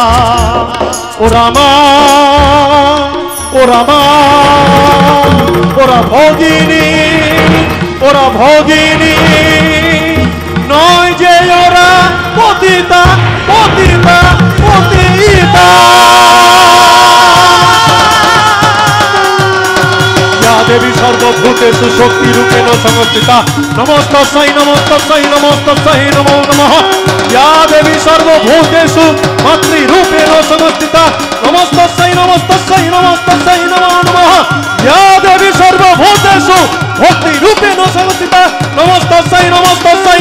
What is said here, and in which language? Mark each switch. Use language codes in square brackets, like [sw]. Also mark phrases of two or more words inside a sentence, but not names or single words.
[bn] ওরা মা, ওরা মা, ওরা ভগিনী, ওরা ভগিনী নয় যে ওরা পতিতা, পতিতা, পতিতা। [sa] দেবী সর্বভূতেষু শক্তি রূপেণ সংস্থিতা নমস্তস্যৈ নমস্তস্যৈ নমস্তস্যৈ নমো নমঃ। ইয়া দেবী সর্বভূতেষু মাতৃরূপেণ সংস্থিতা নমস্তস্যৈ নমস্তস্যৈ নমস্তস্যৈ নমো নমঃ। ইয়া দেবী সর্বভূতেষু ভক্তিরূপেণ সংস্থিতা নমস্তস্যৈ নমস্তস্যৈ